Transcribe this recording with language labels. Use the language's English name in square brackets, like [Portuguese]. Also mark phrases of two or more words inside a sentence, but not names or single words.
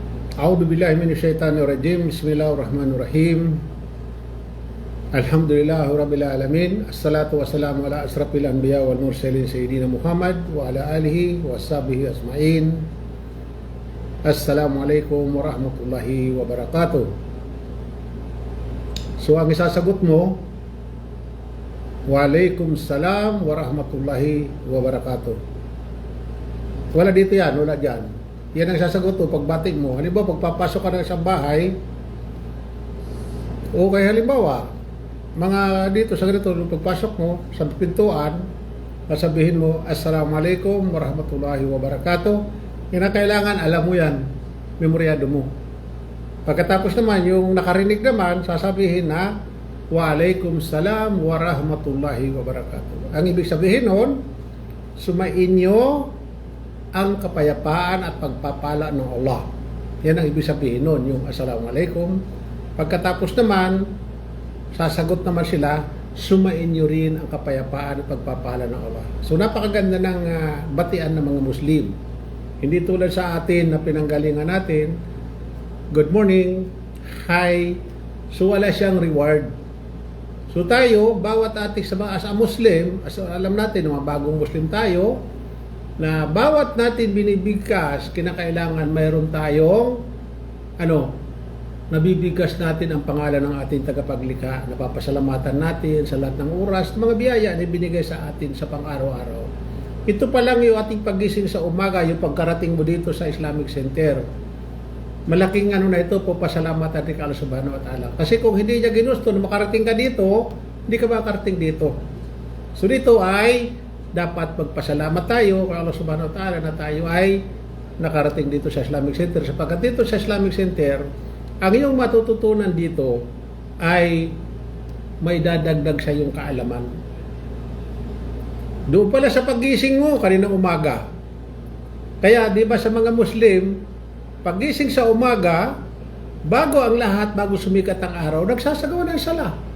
[Arabic] أعوذ بالله من الشيطان الرجيم بسم الله الرحمن الرحيم. الحمد لله رب العالمين. والصلاة والسلام على أشرف الأنبياء والمرسلين سيدنا محمد وعلى آله وصحبه أجمعين. السلام عليكم ورحمة الله وبركاته. [Filipino] So ang isasagot mo, [Arabic] وعليكم السلام ورحمة الله وبركاته. [Filipino] Wala dito yan, wala dyan. Yan ang sasagot mo pagbating mo. Halimbawa, pagpapasok ka ng isang bahay, o kaya halimbawa, mga dito sa ganito, pagpasok mo sa pintuan, sabihin mo, [Arabic] السلام عليكم ورحمة الله وبركاته. [Filipino] Yan ang kailangan, alam mo yan, memoryado mo. Pagkatapos naman, yung nakarinig naman, sasabihin na, [Arabic] وعليكم السلام ورحمة الله وبركاته. [Filipino] Ang ibig sabihin nun, sumainyo ang kapayapaan at pagpapala ng Allah. Yan ang ibig sabihin nun, yung Assalamualaikum. Pagkatapos naman, sasagot naman sila, sumainyo rin ang kapayapaan at pagpapala ng Allah. So napakaganda ng batian ng mga Muslim. Hindi tulad sa atin na pinanggalingan natin, [English] good morning, [Filipino] hi, so wala siyang reward. So tayo, bawat ating [English] as a Muslim, [Filipino] alam natin, mga bagong Muslim tayo, na bawat natin binibigkas, kinakailangan mayroon tayong, nabibigkas natin ang pangalan ng ating tagapaglikha, napapasalamatan natin sa lahat ng oras, mga biyaya na binigay sa atin sa pang-araw-araw. Ito pa lang yung ating pagising sa umaga, yung pagkarating mo dito sa Islamic Center. Malaking na ito po, pasalamatan ni [Arabic] الله سبحانه وتعالى. [Filipino] Kasi kung hindi niya ginusto na makarating ka dito, hindi ka makarating dito. So dito ay dapat magpasalamat tayo kay [Arabic] الله سبحانه وتعالى [Filipino] na tayo ay nakarating dito sa Islamic Center. Sapagkat dito sa Islamic Center, ang iyong matututunan dito ay may dadagdag sa iyong kaalaman. Doon pala sa pagising mo kaninang umaga. Kaya di ba sa mga Muslim, pagising sa umaga, bago ang lahat, bago sumikat ang araw, nagsasagawa ng sala.